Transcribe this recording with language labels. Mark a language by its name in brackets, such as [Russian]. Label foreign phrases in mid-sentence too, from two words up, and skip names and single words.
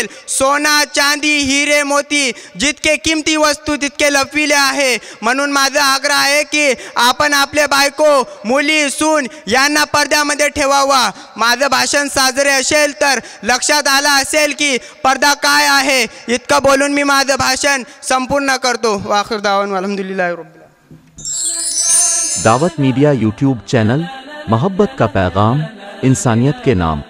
[Marathi] सोना, चांदी, हिरे, मोती जितके किमती वस्तू तितके लपविले आहे। म्हणून माझा आग्रह आहे की आपण आपले बायको, मुली, सून यांना पडद्यामध्ये ठेवावा। माझं भाषण साजरे असेल तर लक्षात आला असेल की पर्दा काय आहे। इतकं बोलून मी माझं भाषण संपूर्ण करतो। [Arabic] وآخر دعوانا الحمد لله رب العالمين. [Hindi] दावत मीडिया यूट्यूब चैनल, मोहब्बत का पैगाम, इंसानियत के नाम।